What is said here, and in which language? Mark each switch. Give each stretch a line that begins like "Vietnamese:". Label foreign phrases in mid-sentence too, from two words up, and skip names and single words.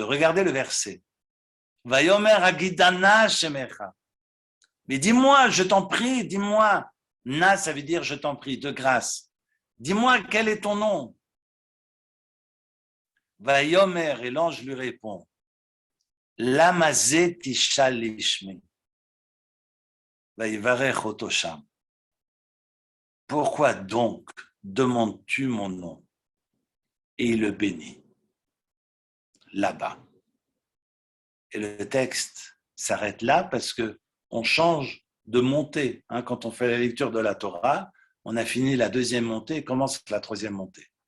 French: Regardez le verset.
Hebrew: ויאמר הגידנא שמך.
French: Mais dis-moi, je t'en prie, dis-moi. Na, ça veut dire je t'en prie, de grâce. Dis-moi quel est ton nom. Vayomer, et l'ange lui répond.
Hebrew: למה זה תשאל לשמי. ויברך אותו שם.
French: Pourquoi donc demandes-tu mon nom? Et il le bénit. Là-bas. Et le texte s'arrête là parce qu'on change de montée. Quand on fait la lecture de la Torah, on a fini la deuxième montée et commence la troisième montée.